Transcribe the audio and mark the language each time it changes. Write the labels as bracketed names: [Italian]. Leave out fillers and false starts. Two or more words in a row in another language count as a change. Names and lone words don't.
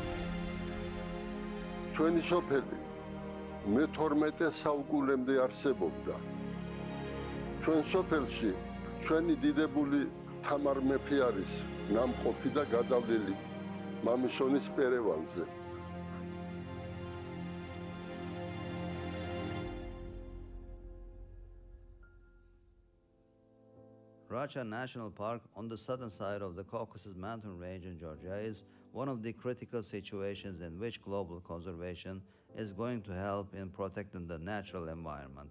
[Georgian] ჩვენი სოფელი მე-12 საუკუნემდე არსებობდა. ჩვენ სოფელში ჩვენი დიდებული თამარ მეფე არის ნამყოფი და გადავლილი მამისონის პერევანზე. [English] Russia National Park on the southern side of the Caucasus mountain range in Georgia is one of the critical situations in which global conservation is going to help in protecting the natural environment.